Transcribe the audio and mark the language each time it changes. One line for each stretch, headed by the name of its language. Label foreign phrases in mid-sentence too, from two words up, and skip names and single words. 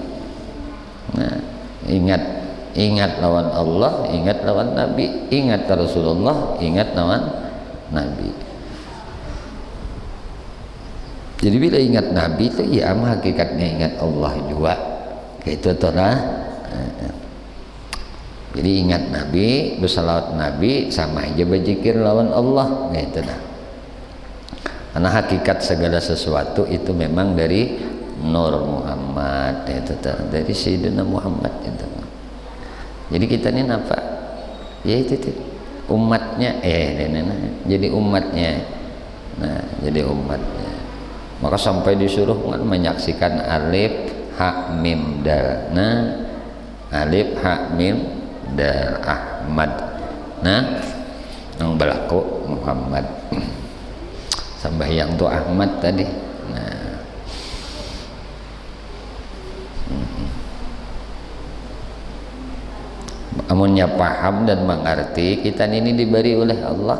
Indonesian: Nah, ingat lawan Allah, ingat lawan Nabi, ingat Rasulullah, ingat lawan Nabi. Jadi bila ingat Nabi itu ya hakikatnya ingat Allah juga. Gitu tuh lah. Jadi ingat Nabi, bersalawat Nabi sama aja berzikir lawan Allah. Gitu dah. Karena hakikat segala sesuatu itu memang dari Nur Muhammad, itu dari Sayyidina Muhammad itu. Jadi kita ini apa? Ya itu umatnya, jadi umatnya. Nah, jadi umatnya. Maka sampai disuruh kan menyaksikan
Arabic: ألف حاء ميم دال.
Indonesian: Nah,
Arabic: ألف حاء ميم دال
Indonesian: Ahmad. Nah, yang berlaku Muhammad. Sembahyang tuh Ahmad tadi. Nah, amunnya paham dan mengerti, kita ini diberi oleh Allah.